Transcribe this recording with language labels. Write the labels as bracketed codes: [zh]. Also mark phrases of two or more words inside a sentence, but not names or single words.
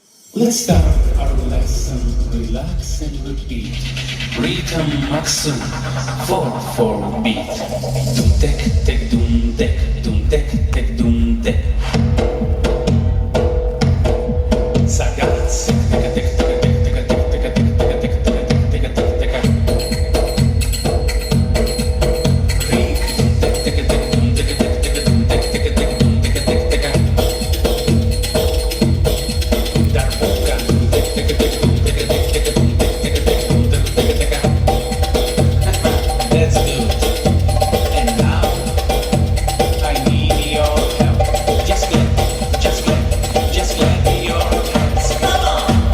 [en] Let's start our lesson. Relax and repeat. Rhythm maximum 4/4 beat. Dum tek tek dum tek dum tek tek dum tek. Sagazzi tek tek tek tek tek tek tek tek tek tek tek tek tek. Rik tek tek tek dum tek tek tek dum tek tek tek dum tek tek tek. Darbuka tek tek tek dum tek tek tek dum tek tek tek dum tek tek tek. That's good. And now I need your help. Just clap your hands. Come on.